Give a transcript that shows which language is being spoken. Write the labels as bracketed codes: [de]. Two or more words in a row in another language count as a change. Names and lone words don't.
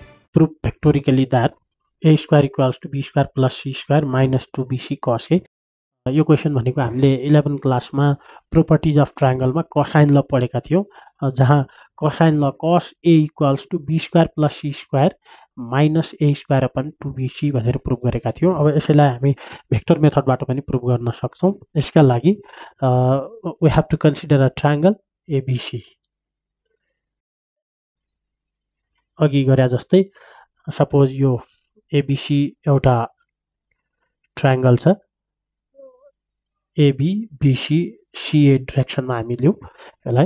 [en] prove vectorically that a square equals to b square plus c square minus 2bc cos a. [ne] यो क्वेसन भनेको हामीले 11 क्लासमा [en] properties of triangleमा cosine law [ne] पढेका थियौं, जहाँ [en] cosine law cos a equals to b square plus c square minus a square upon 2bc [ne] भनेर प्रुभ गरेका थियौं। अब यसैलाई हामी [en] vector methodबाट [ne] पनि प्रुभ गर्न सक्छौं। यसका लागि [en] we have to consider a triangle ABC. [ne] अघि गरे जस्तै सपोज यो ABC एउटा ट्रायंगल छ, AB BC CA डाइरेक्सनमा हामी लियौं यसलाई।